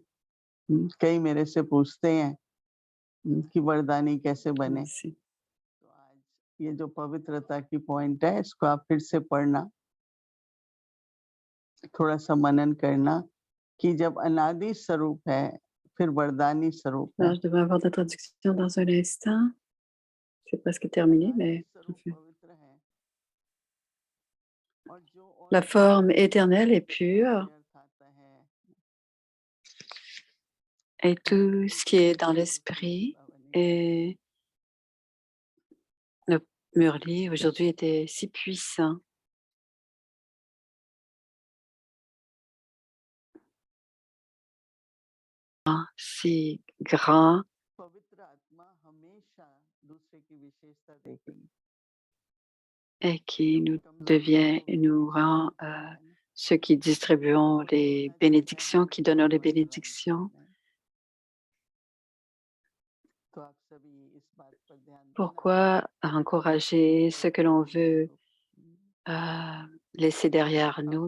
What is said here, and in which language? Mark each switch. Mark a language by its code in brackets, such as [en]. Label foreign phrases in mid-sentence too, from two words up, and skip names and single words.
[hi] कई मेरे से पूछते हैं कि वरदानी कैसे बने। [fr] Merci. [hi] तो आज ये जो पवित्रता की पॉइंट है, इसको आप फिर से पढ़ना, थोड़ा सा मनन करना कि जब अनादि स्वरूप है फिर वरदानी स्वरूप है। [fr] Alors, je devrais avoir de traduction dans un instant. C'est presque terminé, mais [hi] स्वरूप पवित्र है और जो [fr] la forme éternelle est pure et tout ce qui est dans l'esprit et le Murli aujourd'hui était si puissant. Si grand [hi] पवित्र आत्मा हमेशा दूसरे की विशेषता देखेगी [fr] et qui nous rend ceux qui distribuons les bénédictions, qui donnons les bénédictions. Pourquoi encourager ce que l'on veut laisser derrière nous?